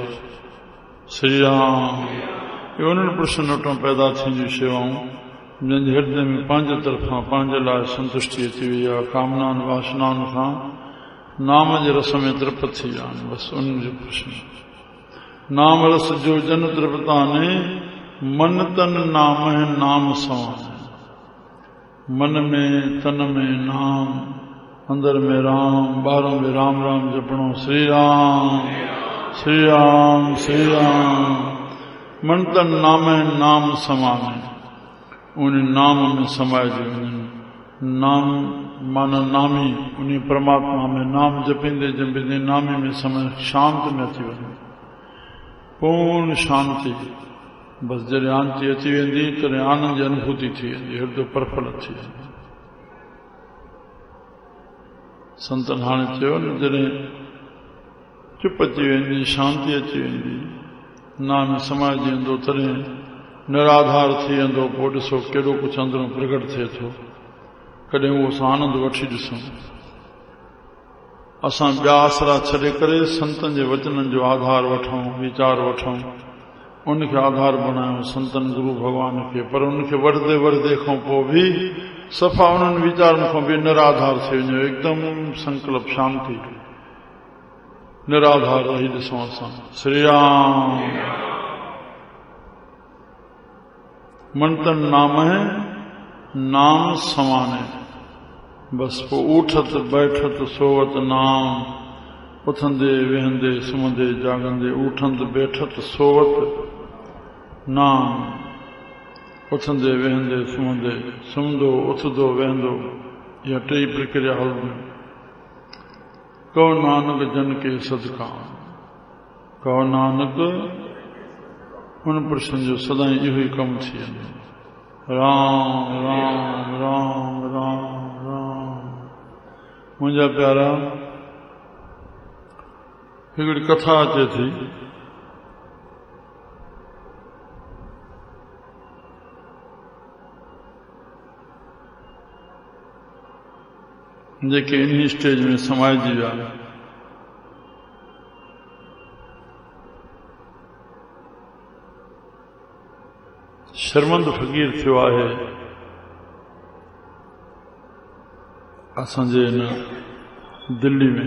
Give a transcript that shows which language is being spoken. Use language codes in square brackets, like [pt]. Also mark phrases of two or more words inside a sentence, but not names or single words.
[sd] श्री राम इहे उन्हनि पुरुषनि वटां पैदा थींदियूं शेवाऊं जंहिंजे हृदय में पंहिंजे तरफ़ां पंहिंजे लाइ संतुष्टि अची वई आहे, कामनाउनि वासनाउनि खां नाम जे रस में तृप्त थी विया आहिनि। बसि उन्हनि जो प्रश्न। [hi] नाम रस जो जन तृप्ताने, मन तन नाम है नाम समाने। [sd] मन में तन में नाम, अंदर में राम, ॿाहिरों में राम राम जपणो। श्री राम श्री राम श्री राम। [hi] मन तन नाम है नाम समाने, [sd] उन नाम में समाइजी वञनि। नाम माना नामी, उन परमात्मा में नाम जपींदे जपींदे नामी में समय शांत में अची वञे, पूर्ण शांति। बसि जॾहिं शांति अची वेंदी तॾहिं आनंद जी अनुभूति थी वेंदी, हृदय प्रफुल्ल थी वेंदी। संतन हाणे चयो न, जॾहिं चुप अची वेंदी, शांति अची वेंदी, नाम समाइजी वेंदो, तॾहिं निराधार थी वेंदो। पोइ ॾिसो केॾो कुझु अंदरों प्रकट थिए थो। कॾहिं उहो असां आनंद वठी ॾिसूं। असां ॿिया आसरा छॾे करे संतनि जे वचननि जो आधार वठूं, वीचार वठूं, उनखे आधार बणायूं संतनि गुरु भॻवान खे। पर उनखे वठंदे वठंदे खां पोइ बि सफ़ा उन्हनि वीचारनि खां बि निराधार थी वञो, हिकदमि संकल्प शांति, निराधार रही ॾिसूं असां। [hi] श्री राम। मन तन नाम है नाम समाने। [sd] बसि पोइ [hi] उठत बैठत सोवत नाम, [sd] उथंदे वेहंदे सुम्हंदे जागंदे, [hi] उठंद बैठत सोवत नाम, [sd] उथंदे वेहंदे सुम्हंदे, सुम्हंदो उथंदो वेहंदो, इहा टे प्रक्रिया हलंदी। [hi] कहो नानक जन के सदका, [sd] कहो नानक उन पुरुषनि जो सदाई इहो ई कमु थी वेंदो। राम राम राम राम राम। मुंहिंजा प्यारा, हिकिड़ी कथा अचे थी। जेके इन स्टेज में समाइजी विया, शर्मंद फ़क़ीर थियो आहे असांजे हिन दिल्ली में।